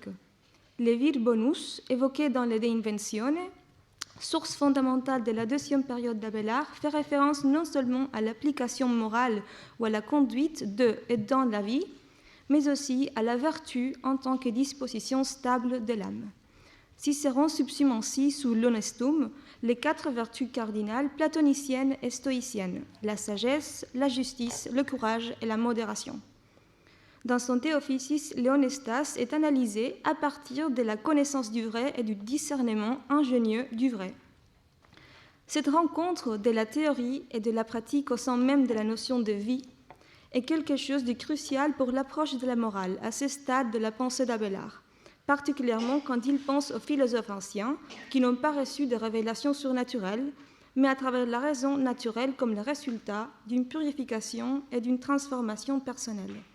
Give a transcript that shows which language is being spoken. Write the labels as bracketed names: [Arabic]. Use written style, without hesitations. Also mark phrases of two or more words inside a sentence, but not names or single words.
[French] Le [Latin] vir bonus, [French] évoqué dans le De Inventione, source fondamentale de la deuxième période d'Abélard, fait référence non seulement à l'application morale ou à la conduite de et dans la vie, mais aussi à la vertu en tant que disposition stable de l'âme. Cicéron subsume ainsi sous l'honestum les quatre vertus cardinales platoniciennes et stoïciennes, la sagesse, la justice, le courage et la modération. Dans son Théophysis, l'honestas est analysé à partir de la connaissance du vrai et du discernement ingénieux du vrai. Cette rencontre de la théorie et de la pratique au sein même de la notion de vie est quelque chose de crucial pour l'approche de la morale à ce stade de la pensée d'Abélard, particulièrement quand il pense aux philosophes anciens qui n'ont pas reçu de révélations surnaturelles, mais à travers la raison naturelle comme le résultat d'une purification et d'une transformation personnelle.